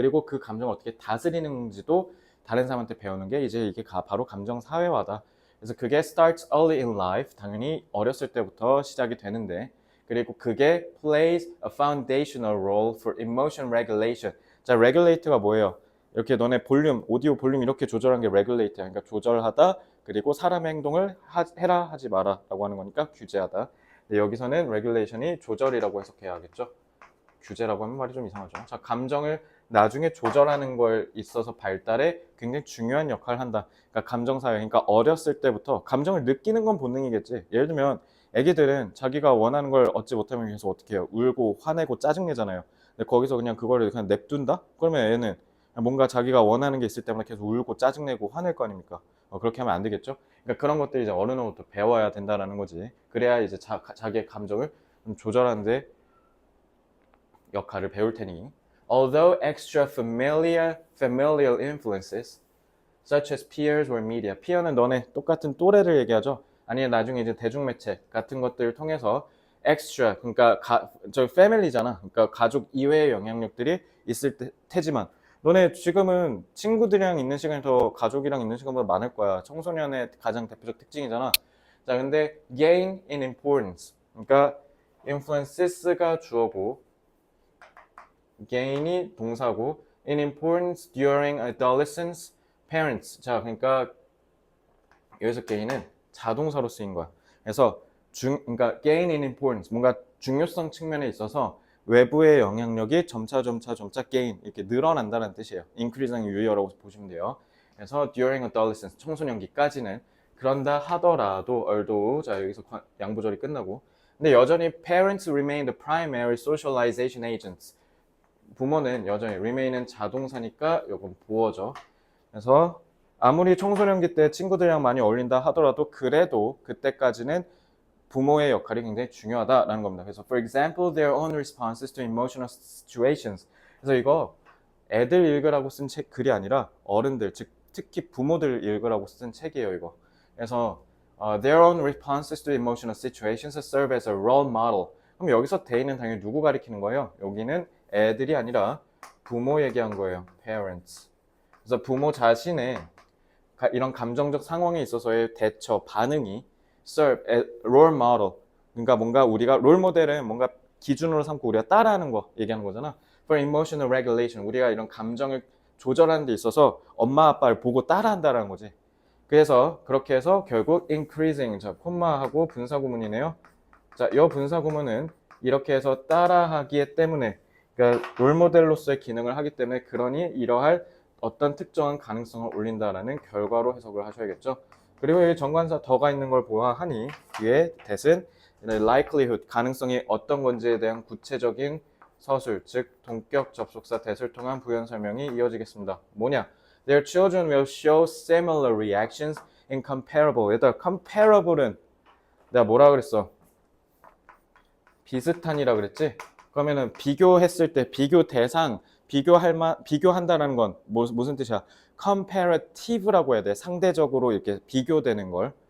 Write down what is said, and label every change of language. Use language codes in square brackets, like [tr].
[ko] 그리고 그 감정을 어떻게 다스리는지도 다른 사람한테 배우는 게 이제 이게 바로 감정 사회화다. 그래서 그게 [en] starts early in life, [ko] 당연히 어렸을 때부터 시작이 되는데, 그리고 그게 [en] plays a foundational role for emotion regulation. [ko] 자, regulate가 뭐예요? 이렇게 너네 볼륨, 오디오 볼륨 이렇게 조절하는 게 regulate야. 그러니까 조절하다, 그리고 사람의 행동을 해라, 하지 마라 라고 하는 거니까 규제하다. 근데 여기서는 regulation이 조절이라고 해석해야겠죠? 규제라고 하면 말이 좀 이상하죠. 자, 감정을 나중에 조절하는 걸 있어서 발달에 굉장히 중요한 역할을 한다. 그러니까 감정사회, 그러니까 어렸을 때부터 감정을 느끼는 건 본능이겠지. 예를 들면 애기들은 자기가 원하는 걸 얻지 못하면 계속 어떻게 해요? 울고 화내고 짜증내잖아요. 근데 거기서 그냥 그거를 그냥 냅둔다? 그러면 애는 뭔가 자기가 원하는 게 있을 때마다 계속 울고 짜증내고 화낼 거 아닙니까? 그렇게 하면 안 되겠죠? 그러니까 그런 것들이 이제 어른으로부터 배워야 된다라는 거지. 그래야 이제 자기의 감정을 좀 조절하는데 역할을 배울 테니. [en] Although extra familial influences such as peers or media. [ko] peer는 너네 똑같은 또래를 얘기하죠. 아니면 나중에 이제 대중매체 같은 것들을 통해서 extra, 그러니까 저 family잖아. 그러니까 가족 이외의 영향력들이 있을 테지만 너네 지금은 친구들이랑 있는 시간이 더 가족이랑 있는 시간보다 많을 거야. 청소년의 가장 대표적 특징이잖아. 자, 근데 gain in importance. 그러니까 influences가 주어고 gain이 동사고 in importance during adolescence parents. 자, 그러니까 여기서 gain은 자동사로 쓰인 거야. 그래서 그러니까 gain in importance, 뭔가 중요성 측면에 있어서 외부의 영향력이 점차 gain 이렇게 늘어난다는 뜻이에요. increasing 유의어라고 보시면 돼요. 그래서 during adolescence 청소년기까지는 그런다 하더라도 although 자 여기서 양보절이 끝나고 근데 여전히 [en] parents remain the primary socialization agents. [ko] 부모는 여전히 remain은 자동사니까 요건 보어죠. 그래서 아무리 청소년기 때 친구들이랑 많이 어울린다 하더라도 그래도 그때까지는 부모의 역할이 굉장히 중요하다라는 겁니다. 그래서 [en] for example, their own responses to emotional situations. [ko] 그래서 이거 애들 읽으라고 쓴 글이 아니라 어른들, 즉 특히 부모들 읽으라고 쓴 책이에요, 이거. [en] 그래서 their own responses to emotional situations serve as a role model. [ko] 그럼 여기서 they는 당연히 누구 가리키는 거예요? 여기는 애들이 아니라 부모 얘기한 거예요. [en] parents. [ko] 그래서 부모 자신의 이런 감정적 상황에 있어서의 대처, 반응이 [en] serve as role model. [ko] 그러니까 뭔가 우리가 롤 모델은 뭔가 기준으로 삼고 우리가 따라하는 거 얘기하는 거잖아. [en] For emotional regulation. [ko] 우리가 이런 감정을 조절하는 데 있어서 엄마 아빠를 보고 따라한다라는 거지. 그래서 그렇게 해서 결국 increasing. 자, 콤마하고 분사구문이네요. 자, 이 분사구문은 이렇게 해서 따라하기 때문에 그러니까 롤모델로서의 기능을 하기 때문에 그러니 이러할 어떤 특정한 가능성을 올린다라는 결과로 해석을 하셔야겠죠. 그리고 여기 정관사 더가 있는 걸 보아하니 뒤에 that은 likelihood, 가능성이 어떤 건지에 대한 구체적인 서술, 즉 동격 접속사 that을 통한 부연 설명이 이어지겠습니다. 뭐냐? [en] Their children will show similar reactions in comparable. [ko] 얘들아, comparable은 내가 뭐라 그랬어? 비슷한이라 그랬지? 그러면은 비교했을 때 비교 대상, 비교한다라는 건 무슨 뜻이야? comparative라고 해야 돼. 상대적으로 이렇게 비교되는 걸.